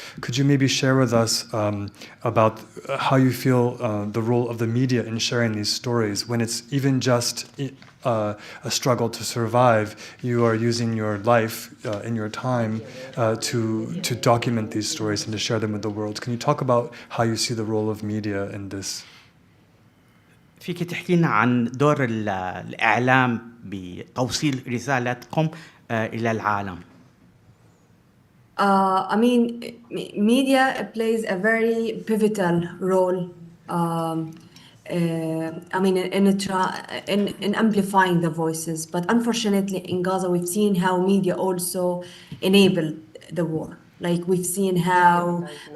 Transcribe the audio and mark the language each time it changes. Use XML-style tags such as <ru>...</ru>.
<en>Could you maybe share with us about how you feel the role of the media in sharing these stories, when it's even just a struggle to survive? You are using your life in your time to document these stories and to share them with the world. Can you talk about how you see the role of media in this?</en> <ar>فيك تحكي لنا عن دور الإعلام بتوصيل رسالتكم إلى العالم؟</ar> <en>I mean, media plays a very pivotal role. I mean, in amplifying the voices, but unfortunately in Gaza, we've seen how media also enabled the war. Like, we've seen how</en>